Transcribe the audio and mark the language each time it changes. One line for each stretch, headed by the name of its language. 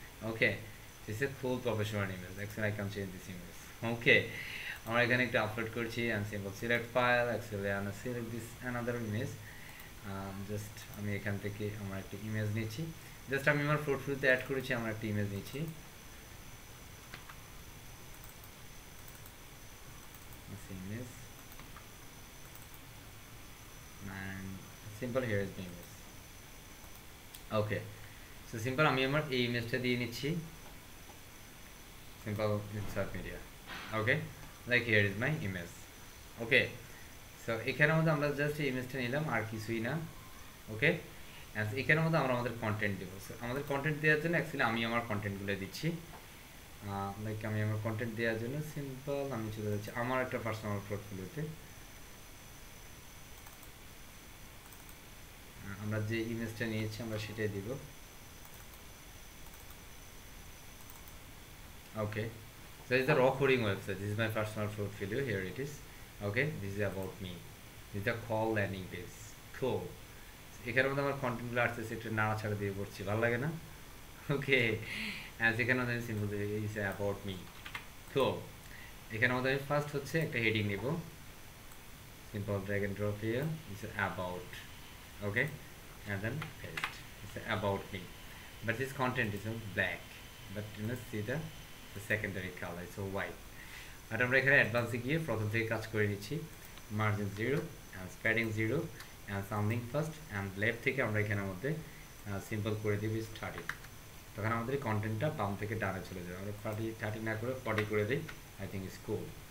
English: Okay, this is full professional image. Actually I can change this image.
Bangla: ওকে, আমরা এখানে একটা upload করছি
English: And simple select file. Actually I select this another image.
Bangla: Just আমি এখান থেকে আমার একটা ইমেজ নিচ্ছি, জাস্ট আমি আমার পোর্টফোলিওতে অ্যাড করেছি, আমার একটা ইমেজ নিচ্ছি।
English: Image and simple here is the image. Okay, so simple
Bangla: আমি আমার এই ইমেজটা দিয়ে নিচ্ছি,
English: simple insert media. Okay, like here is my image.
Bangla: Okay, so এখানের মধ্যে আমরা জাস্ট এই ইমেজটা নিলাম, আর কিছুই না। ওকে, এখানের মধ্যে আমরা আমাদের কন্টেন্ট দেব। আমাদের কন্টেন্ট দেওয়ার জন্য অ্যাকচুয়ালি আমি আমার কন্টেন্টগুলো দিচ্ছি। লাইক আমি আমার কন্টেন্ট দেওয়ার জন্য সিম্পল আমি চলে যাচ্ছি আমার একটা পার্সোনাল পোর্টফোলিওতে। আমরা যে ইমেজটা নিয়েছি আমরা সেটাই দিব। ওকে,
English: so this is the raw coding website. This is my personal portfolio. Here it is. Okay, this is about me. This is the call landing page. Cool.
Bangla: এখানের মধ্যে আমার কন্টেন্টগুলো আসতেছে, একটু নাড়াচাড়া দিয়ে পড়ছি, ভালো লাগে না? ওকে, এখানে মধ্যে
English: Simple is about me.
Bangla: তো এখানের মধ্যে আমি ফার্স্ট হচ্ছে একটা হেডিং নিব,
English: simple drag and drop here,
Bangla: is about.
English: Okay, and then paste. It's about me, but this content is in black, but you must see the secondary color, so white.
Bangla: আর আমরা এখানে অ্যাডভান্সে গিয়ে প্রথম থেকে কাজ করে নিচ্ছি। Margin 0
English: and padding 0 and sounding first and left
Bangla: থেকে আমরা এখানের মধ্যে সিম্পল করে দিই 30। তখন আমাদের কন্টেন্টটা বাম থেকে ডানে চলে যাবে। আমরা 30 না করে 40 করে দিই,
English: I think is cool.